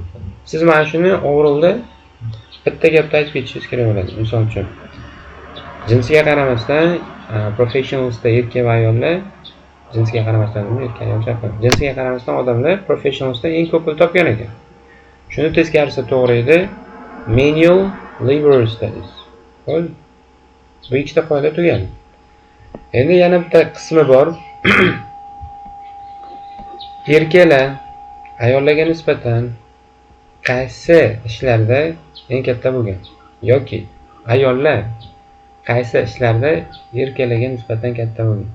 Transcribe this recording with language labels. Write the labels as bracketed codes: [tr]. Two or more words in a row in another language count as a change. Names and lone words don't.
[uz] Siz mana shuni overallda bitta gapda aytib ketishingiz kerak bo'ladi. Misol uchun jinsiga qaramasdan professionalsda erkak va ayollar jinsiga qaramasdan jinsiga qaramasdan odamlar professionalsda eng ko'p pul topgan ekan. Shuni teskarisi to'g'ri edi. [en] Manual labor studies. [uz] Bu ikkita qoida tugadi. Endi yana bitta qismi bor. Erkaklar ayollarga nisbatan qaysi ishlarda eng katta bo'lgan yoki ayollar qaysi ishlarda erkaklarga nisbatan katta bo'lgan.